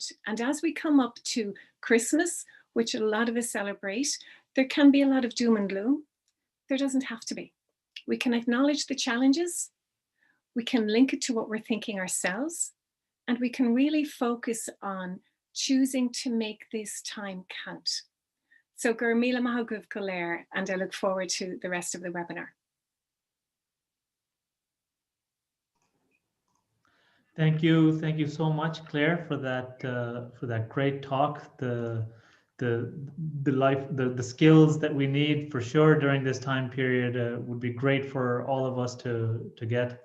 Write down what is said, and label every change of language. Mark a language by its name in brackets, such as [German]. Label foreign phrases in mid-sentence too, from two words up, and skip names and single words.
[English] And as we come up to Christmas, which a lot of us celebrate, there can be a lot of doom and gloom. There doesn't have to be. We can acknowledge the challenges, we can link it to what we're thinking ourselves, and we can really focus on choosing to make this time count. [Irish] So gur míle maith agah go léir, [English] and I look forward to the rest of the webinar. Thank you so much, Claire, for that great talk. The skills that we need for sure during this time period would be great for all of us to get.